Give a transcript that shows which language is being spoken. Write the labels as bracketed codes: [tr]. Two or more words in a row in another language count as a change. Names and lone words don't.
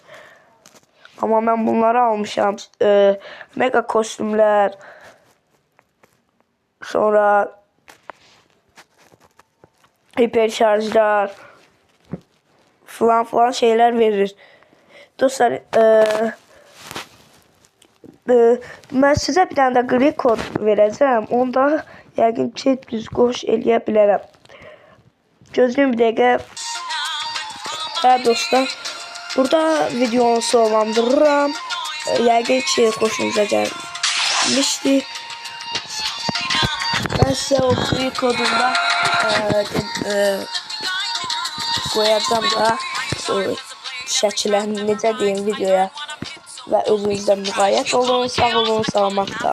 [tr] Ama ben bunları almışam. Mega kostümler, sonra hiper falan şeyler verir. Dostlar ben size bir tane de gri kod vereceğim. [az] Onda yəqin ki düz qoş eləyə bilərəm. Gözlüyüm bir dəqiqə. Hə dostlar, burada videonu sonlandırıram. Yəqin ki xoşunuza gəlmişdi. [tr] Ben size o gri kodunda koyacağım da [az] şəkillərini necə deyim videoya və özünüzdən müğayət olun, sağ olun, salamatla.